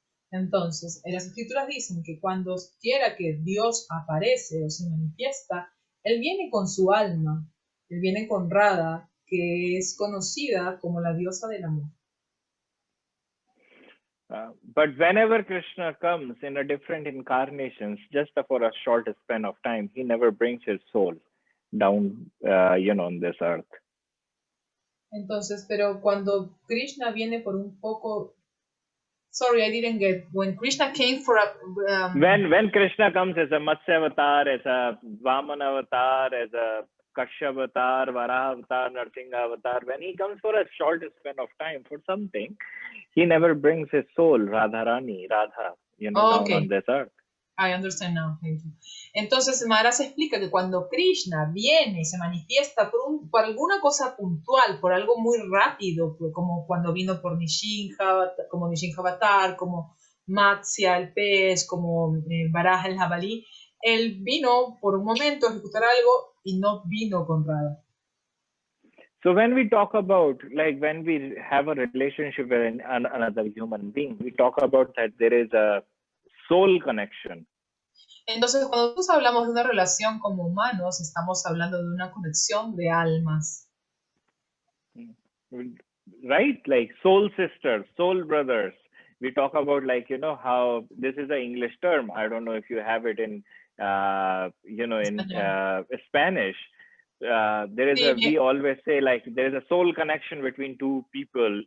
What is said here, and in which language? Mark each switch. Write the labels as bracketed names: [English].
[Spanish] Entonces, las escrituras dicen que cuando quiera que Dios aparece o se manifiesta, él viene con su alma, él viene con Radha, que es conocida como la diosa del amor. [English] But whenever Krishna comes in a different incarnations, just for a short span of time, he never brings his soul down, you know, on this earth. [Spanish] Entonces, pero cuando Krishna viene por un poco... [English] Sorry, I didn't get. When Krishna came for a... When Krishna comes as a Matsya avatar, as a Vamana avatar, as a Kashyap avatar, Varaha avatar, Narsinga avatar, when he comes for a short span of time for something, he never brings his soul, Radha, you know, down on this earth. I understand now, thank you. [Spanish] Entonces Maharaj explica que cuando Krishna viene y se manifiesta por alguna cosa puntual, por algo muy rápido, como cuando vino por Nishinja, como Nishinja Avatar, como Matsya el pez, como Varaha el jabalí, él vino por un momento a ejecutar algo y no vino con Radha. [English] So when we talk about, like when we have a relationship with another human being, we talk about that there is a soul connection. [Spanish] Entonces, cuando nosotros hablamos de una relación como humanos, estamos hablando de una conexión de almas. [English] Right? Like soul sisters, soul brothers, we talk about, like, you know, how this is an English term. I don't know if you have it in, you know, in Spanish. There is a, we always say, like, there is a soul connection between two people.